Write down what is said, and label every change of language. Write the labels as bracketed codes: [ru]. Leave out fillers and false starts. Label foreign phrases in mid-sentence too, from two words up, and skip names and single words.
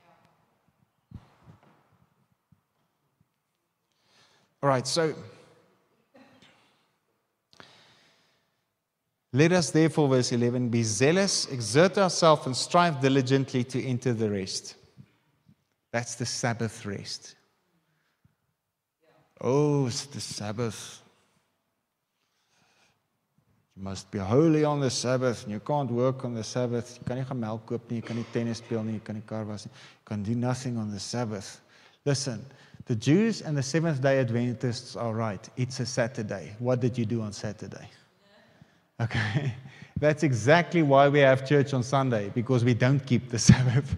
[en] All right, so let us therefore, verse 11, be zealous, exert ourselves, and strive diligently to enter the rest. That's the Sabbath rest. Oh, it's the Sabbath. You must be holy on the Sabbath. You can't work on the Sabbath. You can't [af] melk koop nie, [en] you can't [af] tennis speel nie, [en] you can't [af] kar was nie. [en] You can do nothing on the Sabbath. Listen, the Jews and the Seventh-day Adventists are right. It's a Saturday. What did you do on Saturday? Okay, that's exactly why we have church on Sunday, because we don't keep the Sabbath.